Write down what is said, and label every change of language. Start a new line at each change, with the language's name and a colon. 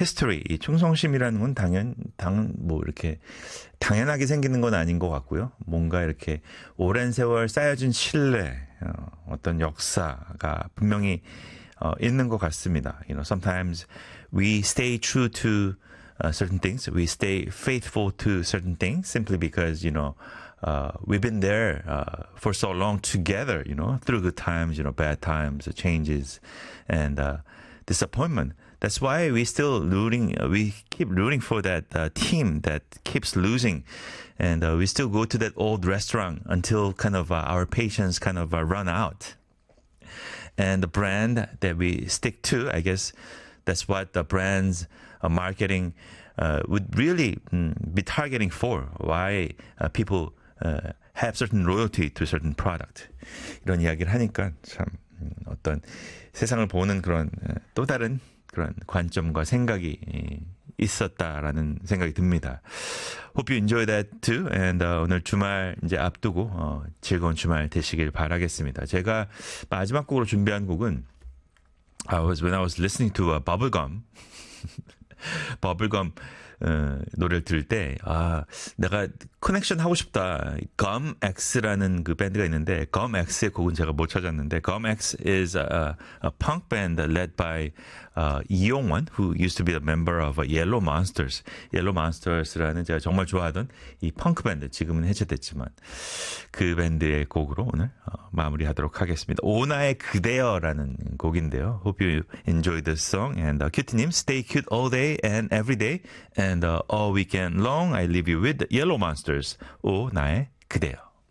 Korean: 히스토리, 충성심이라는 건 뭐, 이렇게, 당연하게 생기는 건 아닌 것 같고요. 뭔가 이렇게, 오랜 세월 쌓여진 신뢰, 어떤 역사가 분명히, 있는 것 같습니다.
English: You know, sometimes we stay true to certain things. We stay faithful to certain things simply because, you know, we've been there for so long together, you know, through good times, you know, bad times, changes, and disappointment. That's why we still rooting, we keep rooting for that team that keeps losing. And we still go to that old restaurant until kind of our patience kind of run out. And the brand that we stick to, I guess that's what the brand's marketing would really be targeting for. Why people have certain loyalty to a certain product.
Korean: 이런 이야기를 하니까 참 어떤 세상을 보는 그런 또 다른 그런 관점과 생각이 있었다라는 생각이 듭니다.
English: Hope you enjoy that too.
Korean: And 오늘 주말 이제 앞두고 즐거운 주말 되시길 바라겠습니다. 제가 마지막 곡으로 준비한 곡은
English: when I was listening to Bubblegum.
Korean: Bubblegum 노래를 들을 때, 내가 커넥션 하고 싶다. Gum X라는 그 밴드가 있는데, Gum X의 곡은 제가 못 찾았는데,
English: Gum X is a punk band led by 이용원, who used to be a member of Yellow Monsters.
Korean: Yellow Monsters라는 제가 정말 좋아하던 이 펑크 밴드, 지금은 해체됐지만, 그 밴드의 곡으로 오늘 마무리하도록 하겠습니다. 오나의 그대여라는 곡인데요.
English: Hope you enjoy this song. And QT님, stay cute all day and every day. And all weekend long, I leave you with Yellow Monsters. 오나의 그대여.